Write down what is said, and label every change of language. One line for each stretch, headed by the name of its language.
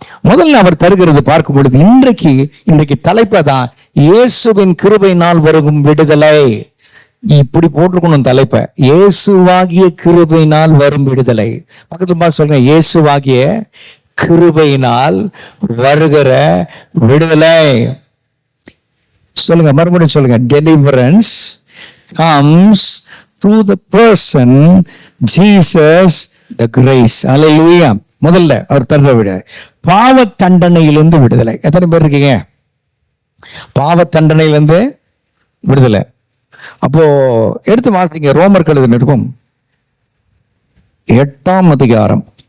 Tamil: முதல்ல அவர் தருகிறது பார்க்கும் பொழுது இன்றைக்கு தலைப்பை தான் இயேசுவின் கிருபையினால் வரும் விடுதலை. இப்படி போட்டிருக்கணும் தலைப்பை, இயேசுவாகிய கிருபையினால் வரும் விடுதலை. பக்கத்துல சொல்லுங்க, இயேசுவாகிய கிருபையினால் வருகிற விடுதலை. சொல்லுங்க, மறுபடியும் சொல்லுங்க.
English: Deliverance comes through the person Jesus the grace.
Tamil: அல்லேலூயா. முதல்ல அவர் தர்ற விட பாவ தண்டனையிலிருந்து விடுதலை. எத்தனை பேர் இருக்கீங்க? பாவ தண்டனையிலிருந்து விடுதலை. அப்போ எடுத்து வாசிங்க, ரோமர் எழுதின நிருபம் 8ஆம் அதிகாரம்.